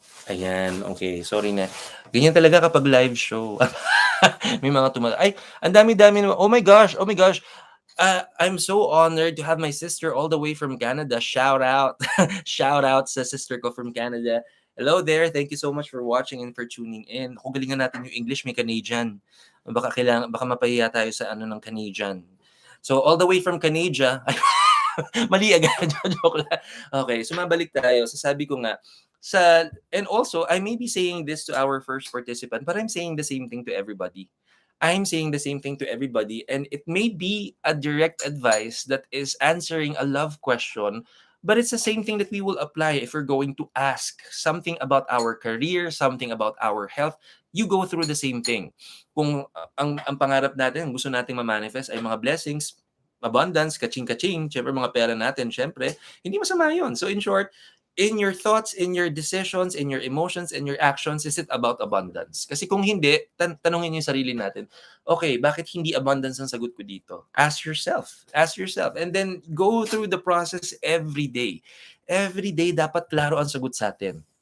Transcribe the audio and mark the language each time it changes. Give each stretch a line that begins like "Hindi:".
Filipino: Ayan, okay. Sorry na. Ganyan talaga kapag live show. May mga ay, ang dami-dami naman.
English: Oh my gosh, oh my gosh. I'm so honored to have my sister all the way from Canada. Shout out. Shout out
Filipino: sa sister ko
English: from Canada. Hello there. Thank you so much for watching and for tuning in.
Filipino: Kung galingan natin yung English, may Canadian. Baka mapahiya tayo sa ng Canadian.
English: So all the way from Canada.
Filipino: Mali agad. Joke lang. Okay, so mabalik tayo. Sasabi ko nga,
English: and also, I may be saying this to our first participant, but I'm saying the same thing to everybody. I'm saying the same thing to everybody, and it may be a direct advice that is answering a love question, but it's the same thing that we will apply if we're going to ask something about our career, something about our health. You go through the same thing.
Filipino: Kung ang pangarap natin, gusto nating ma-manifest ay mga blessings, abundance, kaching-kaching, syempre mga pera natin, syempre, hindi masama yun.
English: So in short, in your thoughts, in your decisions, in your emotions, and your actions, is it about abundance?
Filipino: Kasi kung hindi, tanungin yung sarili natin, okay, bakit hindi abundance ang sagot ko dito?
English: Ask yourself. Ask yourself. And then, go through the process every day. Every day,
Filipino: dapat klaro ang sagot sa atin.